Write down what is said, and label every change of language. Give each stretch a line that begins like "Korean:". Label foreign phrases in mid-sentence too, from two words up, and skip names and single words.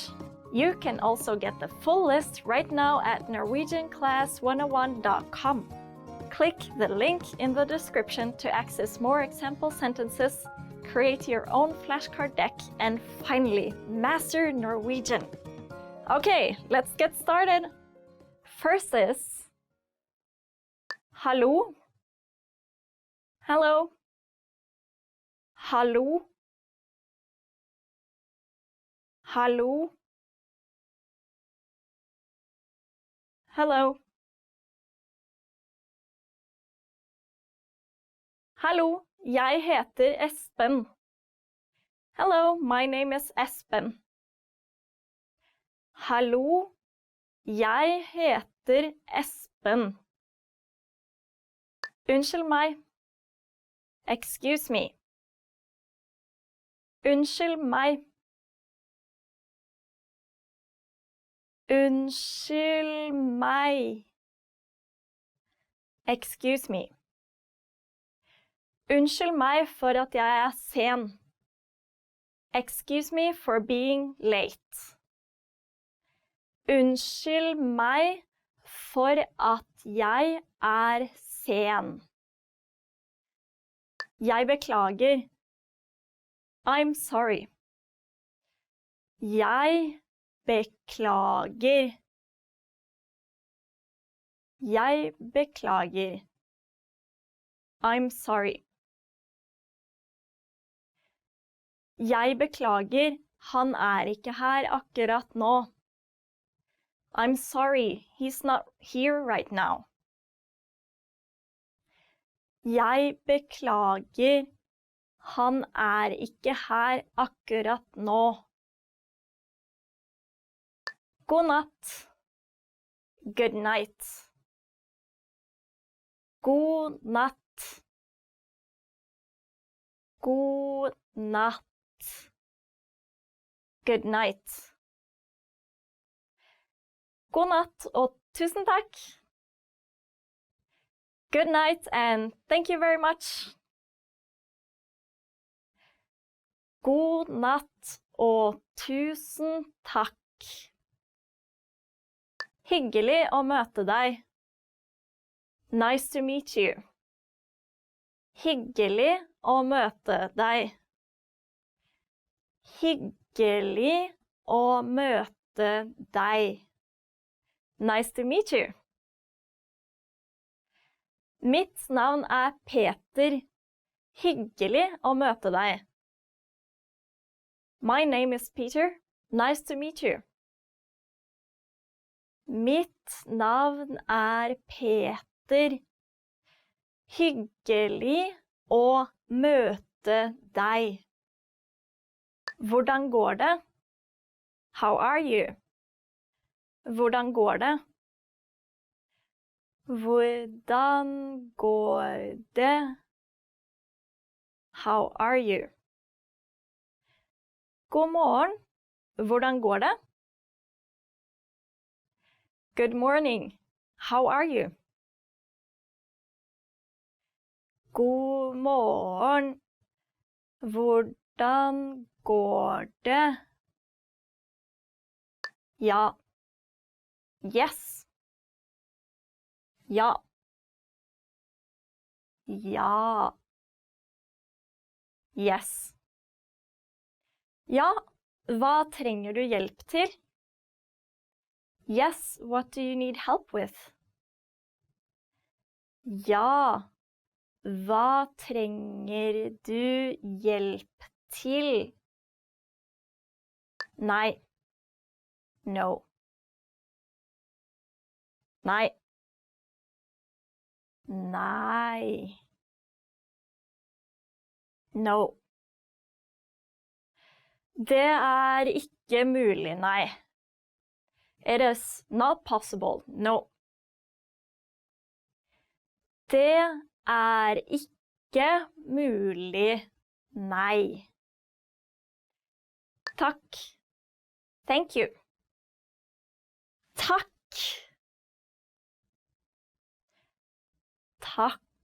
English: You can also get the full list right now at norwegianclass101.com. Click the link in the description to access more example sentences, create your own flashcard deck, and finally, master Norwegian. Okay, let's get started. First is hallo. Hello. Hallo. Hallo. Hello.
Norwegian: Hallo, jeg heter Espen.
English: Hello, my name is Espen.
Norwegian: Hallo, jeg heter Espen. Unnskyld meg.
English: Excuse me.
Norwegian: Unnskyld meg. Unnskyld meg.
English: Excuse me.
Norwegian: Unnskyld meg for at jeg er sen.
English: Excuse me for being late.
Norwegian: Unnskyld meg for at jeg er sen. Jeg beklager.
English: I'm sorry.
Norwegian: Jeg beklager. Jeg beklager.
English: I'm sorry.
Norwegian: Jeg beklager, han er ikke her akkurat nå.
English: I'm sorry, he's not here right now.
Norwegian: Jeg beklager, han er ikke her akkurat nå. God natt.
English: Good night.
Norwegian: God natt. God natt.
English: Good night.
Norwegian: God natt og tusen takk.
English: Good night and thank you very much.
Norwegian: God natt og tusen takk. Hyggelig å møte deg.
English: Nice to meet you.
Norwegian: Hyggelig å møte deg. Hyggelig å møte deg.
English: Nice to meet you.
Norwegian: Mitt navn er Peter. Hyggelig å møte deg.
English: My name is Peter. Nice to meet you.
Norwegian: Mitt navn er Peter. Hyggelig å møte deg. Hvordan går det?
English: How are you?
Norwegian: Hvordan går det? Hvordan går det?
English: How are you?
Norwegian: God morgen. Hvordan går det?
English: Good morning. How are you?
Norwegian: God morgen. Hvordan går det?
English: Ja. Yes.
Norwegian: Ja. Ja.
English: Yes.
Norwegian: Ja, hva trenger du hjelp til?
English: Yes, what do you need help with?
Norwegian: Ja, hva trenger du hjelp til?
English: Nei. No.
Norwegian: Nei. Nei. No. Det ikke mulig, nei.
English: It is not possible, no.
Norwegian: Det ikke mulig, nei. Takk.
English: Thank you.
Norwegian: Takk. Takk.